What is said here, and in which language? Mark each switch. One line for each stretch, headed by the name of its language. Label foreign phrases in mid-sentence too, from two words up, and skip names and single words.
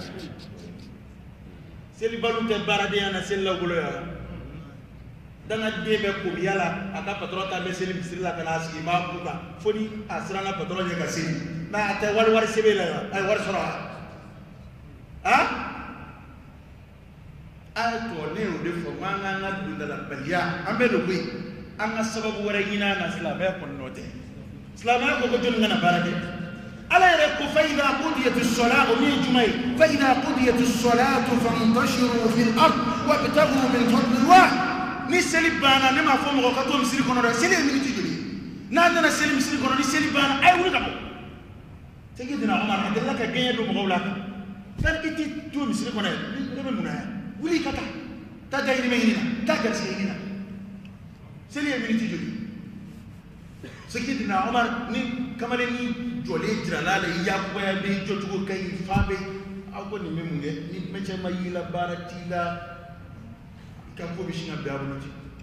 Bambara: selibaliw tɛ baaradenya na selilaw bolo yan dangaden bɛ komiya la a ka patɔrɔn ta bɛ seli misiri la ka n'a sigi n b'a k'u kan fo ni a siranna patɔrɔn ɲɛ ka seli mɛ a tɛ wari sɛbɛn la yan a ye wari sɔrɔ wa a ye tɔ ne y'o de fɔ n ko an k'an ka dondalabaliya an bɛ don koyi an ka sababu wɛrɛ ɲini an na silamɛya kɔni nɔ tɛ silamɛya ko ko jɔnni kana baara kɛ ala yɛrɛ ko
Arabic: فإذا قضيت الصلاة
Bambara: o min ye juma ye
Arabic: فإذا قضيت الصلاة فانتشروا في الأرض وابتغوا من فضل الله
Bambara: ni seli banna ne m'a fɔ mɔgɔ ka to misiri kɔnɔ dɛ seli ye miniti joli n'a nana seli misiri kɔnɔ ni seli banna a ye wuli ka bɔ Seydina Omar a delila ka gɛɲɛ don mɔgɔw la fɛn i tɛ to misiri kɔnɔ ye ne bɛ mun na yan wuli ka taa dayirimɛ ɲini na taa garisigɛ ɲini na seli ye miniti joli Seydina Omar ni kamalenni jɔlen jirala la i yakuba bɛ jɔcogo ka ɲi fa bɛ aw ko nin bɛ mun kɛ ni mɛcɛ ma y'i la baara t'i la i ka ko bɛ sin ka bɛn a bolo ten